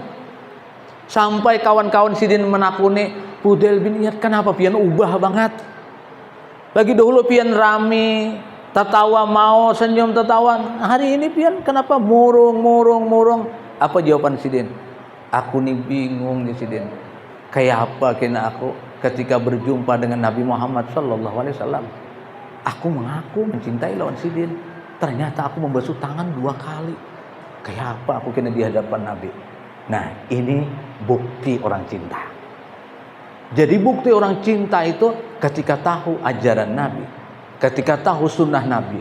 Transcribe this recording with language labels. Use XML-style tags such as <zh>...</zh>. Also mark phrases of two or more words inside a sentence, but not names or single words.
<bjn>Sampai kawan-kawan Sidin menakuni, Fudail bin Iyad kenapa pian ubah banget? Lagi dahulu pian rami, tertawa mau senyum tertawa. Hari ini pian kenapa murung. Apa jawaban Sidin? Aku nih bingung nih Sidin. Kayak apa kena aku ketika berjumpa dengan Nabi Muhammad</bjn> <ar>صلى الله عليه وسلم.</ar> <bjn>Aku mengaku mencintai lawan Sidin. Ternyata aku membasuh tangan 2 kali. Kayak apa aku kena di hadapan Nabi? Nah, ini bukti orang cinta. Jadi bukti orang cinta itu ketika tahu ajaran Nabi, ketika tahu sunnah Nabi.</bjn>